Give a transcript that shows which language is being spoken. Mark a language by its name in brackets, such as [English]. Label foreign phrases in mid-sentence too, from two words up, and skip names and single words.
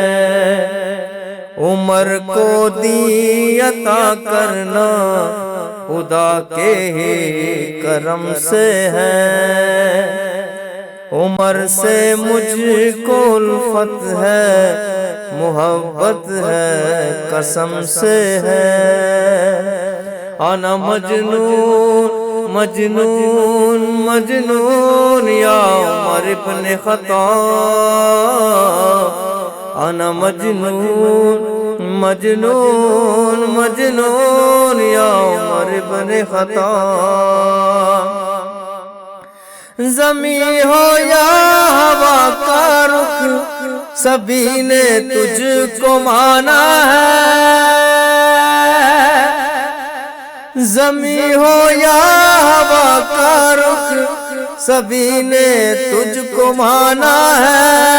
[Urdu] عمر کو دی عطا کرنا خدا کے ہی کرم سے ہے۔ عمر سے مجھ کو الفت ہے، محبت ہے، قسم سے ہے۔ [Arabic] انا مجنون مجنون مجنون یا عمر ابن خطاب، انا مجنون مجنون مجنون یا عمر ابن خطاب۔ [Urdu] زمین ہو یا ہوا کا رخ سبھی نے تجھ کو مانا ہے۔ زمین ہو یا ہوا کا رخ سبھی نے تجھ کو مانا ہے۔